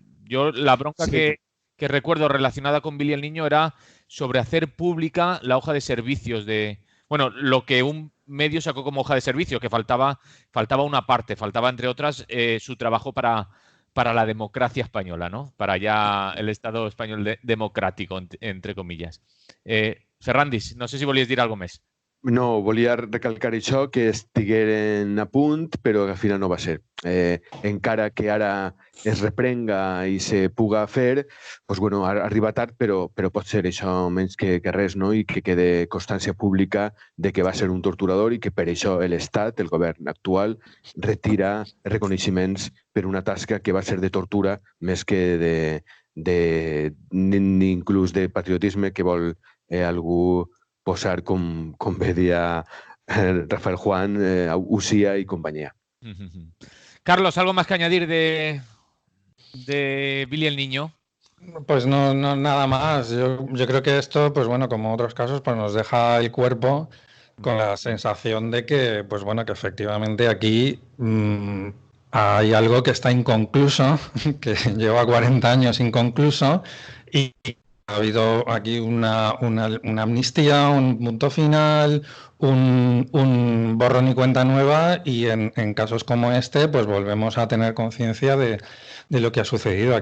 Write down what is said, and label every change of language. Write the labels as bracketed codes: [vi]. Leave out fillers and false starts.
[es] Yo la bronca que recuerdo relacionada con Billy el Niño era sobre hacer pública la hoja de servicios de... Bueno, lo que un medio sacó como hoja de servicio, que faltaba una parte, faltaba, entre otras, su trabajo para la democracia española, ¿no? Para ya el Estado español democrático, entre comillas. [ca] Ferrandis, no sé si volies dir alguna més. No, volia recalcar això, que estigueren a punt, però al final no va ser. Encara que ara es reprenga i se puga fer, doncs, bueno, arriba tard, però pot ser això menys que res, no? I que quede constància pública de que va ser un torturador i que per això l'Estat, el govern actual, retira reconeixements per una tasca que va ser de tortura més que inclús de patriotisme que vol algú posar com bé dia Rafael Juan, Usía y compañía. [es] Carlos, ¿algo más que añadir de Billy el Niño? Pues no nada más. Yo creo que esto, pues bueno, como otros casos, pues nos deja el cuerpo con la sensación de que, pues bueno, que efectivamente aquí hay algo que está inconcluso, que lleva 40 años inconcluso y ha habido aquí una amnistía, un punto final, un borrón y cuenta nueva y en casos como este pues volvemos a tener conciencia de lo que ha sucedido.